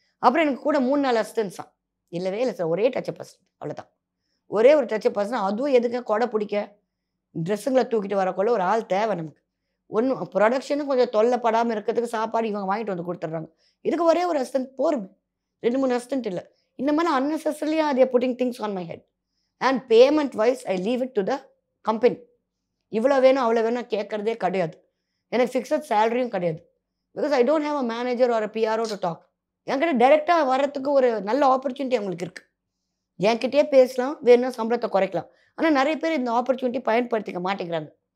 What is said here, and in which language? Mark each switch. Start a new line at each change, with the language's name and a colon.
Tamil: அப்புறம் எனக்கு கூட 3-4 அசிஸ்டன்ஸ் தான். இல்லவே இல்லை சார், ஒரே டச் பர்சன், அவ்வளோதான். ஒரே ஒரு டச் பர்சன். அதுவும் எதுக்கு கொடை பிடிக்க ட்ரெஸ்ஸுங்களை தூக்கிட்டு வரக்குள்ள ஒரு ஆள் தேவை நமக்கு. ஒன்றும் ப்ரொடக்ஷனும் கொஞ்சம் தொல்லைப்படாமல் இருக்கிறதுக்கு சாப்பாடு இவங்க வாங்கிட்டு வந்து கொடுத்துட்றாங்க. இதுக்கு ஒரே ஒரு அசிஸ்டன்ட் போருமே, 2-3 அசிஸ்டன்ட் இல்லை. இந்த மாதிரி
English: unnecessarily they are putting things on my head. And payment wise I leave it to the company.
Tamil: இவ்வளோ வேணும் அவ்வளோ வேணும் கேட்குறதே கிடையாது. எனக்கு ஃபிக்ஸட் சேலரியும் கிடையாது.
English: Because I don't have a manager or PRO to talk.
Tamil: என்கிட்ட டைரெக்டாக வர்றதுக்கு ஒரு நல்ல ஆப்பர்ச்சுனிட்டி அவங்களுக்கு இருக்குது. என்கிட்டயே பேசலாம், வேணும்னா சம்பளத்தை குறைக்கலாம். ஆனால் நிறைய பேர் இந்த ஆப்பர்ச்சுனிட்டி பயன்படுத்திக்க மாட்டேங்கிறாங்க.